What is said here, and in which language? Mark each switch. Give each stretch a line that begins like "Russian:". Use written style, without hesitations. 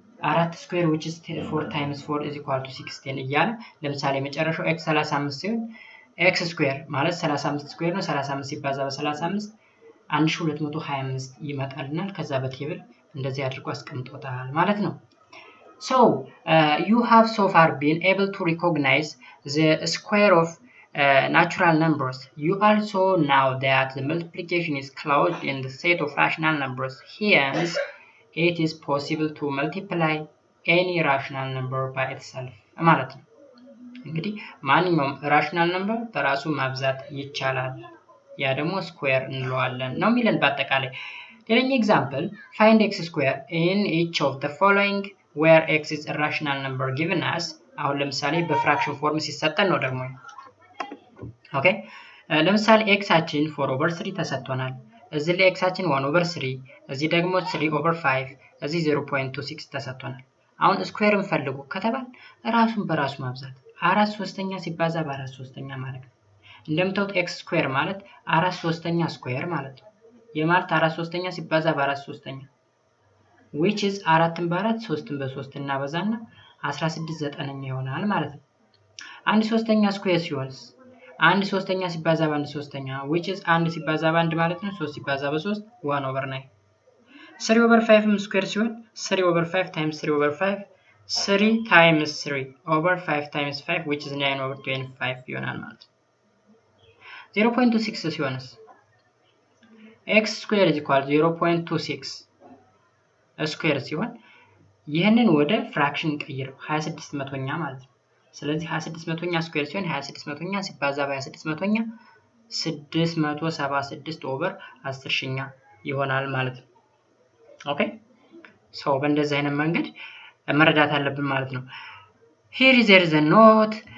Amharic: 4 ስኩዌር
English: which is 4 times 4 is equal to 16
Amharic: እያለ ለምሳሌ መጨረሻው x 35 ሲሆን x ስኩዌር ማለት 35 ስኩዌር ነው 35 ሲባዛ በ35 1225 ይመጣልናል። ከዛ በቴብል እንደዚህ አድርጎ አስቀምጦታል ማለት ነው።
English: So you have so far been able to recognize the square of natural numbers. You also know that the multiplication is closed in the set of rational numbers. Hence, it is possible to multiply any rational number by itself.
Amharic: ማለት ነው። እንግዲህ ማንኛውም rational number በራሱ ማብዛት ይቻላል። ያ ደግሞ ስኩዌር እንለዋለን ነው የሚለን በአጠቃላይ። ሌላኛው ኤግዛምፕል
English: find x square in each of the following where x is a rational number given us.
Amharic: አሁን ለምሳሌ በፍራክሽን ፎርም ሲሰጠን ነው ደግሞ። ኦኬ ለምሳሌ x አችን 4/3 ተሰጥቶናል። እዚህ ላይ x አችን 1/3፣ እዚህ ደግሞ 3/5፣ እዚህ 0.26 ተሰጥቶናል። አሁን ስኩዌር እንፈልጉ ከተባል ራሱን በራሱ ማብዛት 4/3 ሲባዛ በ4/3 ማለት ነው። እንደምታውቁት x ስኩዌር ማለት 4/3 ስኩዌር ማለት ነው። የማለት 4/3 ሲባዛ በ4/3 which is 4ን በ4 3ን በ3 እናበዛና 16/9 ይሆናል ማለት ነው። 1/3 ስኩዌር ሲሆንስ 1/3 ሲባዛ በ1/3 which is 1 ሲባዛ በ1 ማለት ነው። 3 ሲባዛ በ3 1/9። 3/5 ስኩዌር ሲሆን 3/5 times 3/5 3 times 3/5 times 5 which is 9/25 ይሆናል ማለት ነው። 0.26 ሲሆንስ
English: x square is equal to 0.26
Amharic: ስኩዌር ሲሆን ይህንን ወደ ፍራክሽን ቀይረው 26 መቶኛ ማለት ነው። ስለዚህ 26 መቶኛ ስኩዌር ሲሆን 26 መቶኛ ሲባዛ በ26 መቶኛ 676 ኦቨር 10ኛ ይሆናል ማለት ነው። ኦኬ ሶ በእንደዚህ አይነት መንገድ መረዳት አለብን ማለት ነው።
English: here is there is a note